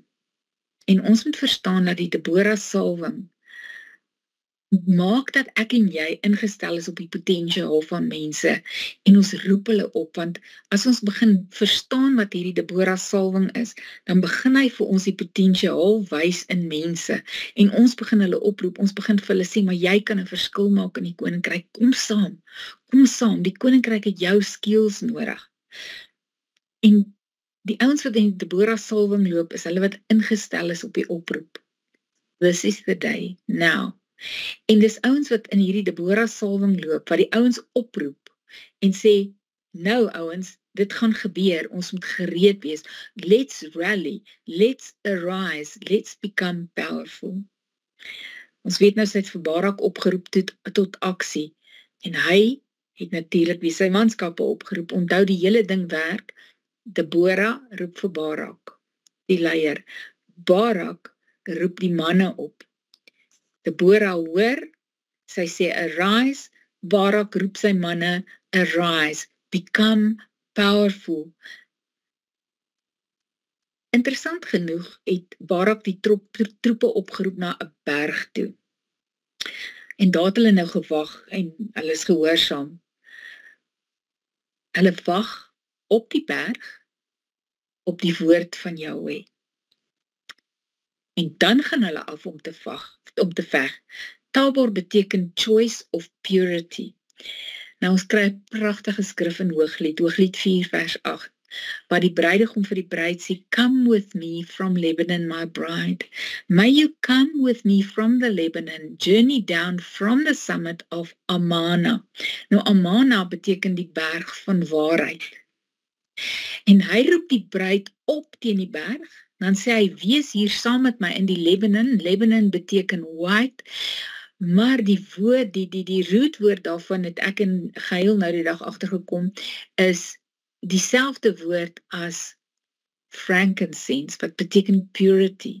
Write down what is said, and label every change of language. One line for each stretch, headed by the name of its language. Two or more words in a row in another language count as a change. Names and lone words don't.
Afrikaans: En ons moet verstaan dat die Deborah salwing maak dat ek en jy ingestel is op die potensiaal van mense, en ons roep hulle op, want as ons begin verstaan wat hierdie Deborah salwing is, dan begin hy vir ons die potensiaal wys in mense, en ons begin hulle oproep, ons begin vir hulle sê, maar jy kan 'n verskil maak in die koninkryk, kom saam, die koninkryk het jou skills nodig. En die ouens wat in die Deborah salwing loop, is hulle wat ingestel is op die oproep.
English: This is the day, now.
Afrikaans: En dis ouens wat in hierdie Deborah salwing loop, wat die ouens oproep, en sê, nou ouens, dit gaan gebeur, ons moet gereed wees,
English: let's rally, let's arise, let's become powerful.
Afrikaans: Ons weet nou, sy het vir Barak opgeroep tot aksie, en hy het natuurlik wie sy manskappe opgeroep, onthou die hele ding werk, Deborah roep vir Barak, die leier, Barak roep die manne op, Deborah hoor, sy sê arise, Barak roep sy manne,
English: arise, become powerful.
Afrikaans: Interessant genoeg het Barak die troepe opgeroep na 'n berg toe. En daar het hulle nou gewag en hulle is gehoorsaam. Hulle wag op die berg, op die woord van Jahweh. En dan gaan hulle af om te veg.
English: Tabor
Afrikaans: beteken
English: choice of purity.
Afrikaans: Nou ons kry 'n pragtige skrif in Hooglied 4 vers 8, waar die bruidegom vir die bruid sê,
English: "Come with me from Lebanon, my bride. May you come with me from the Lebanon, journey down from the summit of Amana."
Afrikaans: Nou Amana beteken die berg van waarheid. En hy roep die bruid op teen die berg, dan sê hy, "Wees hier saam met my in die Lebanon." Lebanon beteken white. Maar die woord, die rootwoord daarvan het ek in geheel nou die dag agtergekom, is dieselfde woord as frankincense, wat beteken purity.